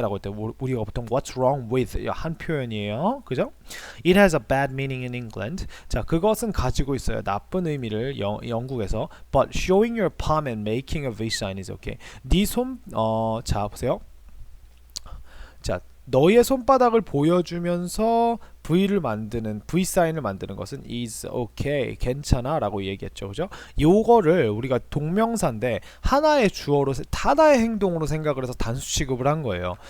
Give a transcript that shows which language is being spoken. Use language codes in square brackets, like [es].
[ko] 라고 할 때 우리가 보통 [en] What's wrong with? [ko] 한 표현이에요. 그죠? [en] It has a bad meaning in England. [ko] 자, 그것은 가지고 있어요. 나쁜 의미를 영국에서. [en] But showing your palm and making a V sign is okay. [ko] 네 손, 자, 보세요. 자, 너의 손바닥을 보여주면서 V를 만드는 V 사인을 만드는 것은 [en] is okay, [ko] 괜찮아라고 얘기했죠, 그죠? 요거를 우리가 동명사인데 하나의 주어로 하나의 행동으로 생각을 해서 단수 취급을 한 거예요.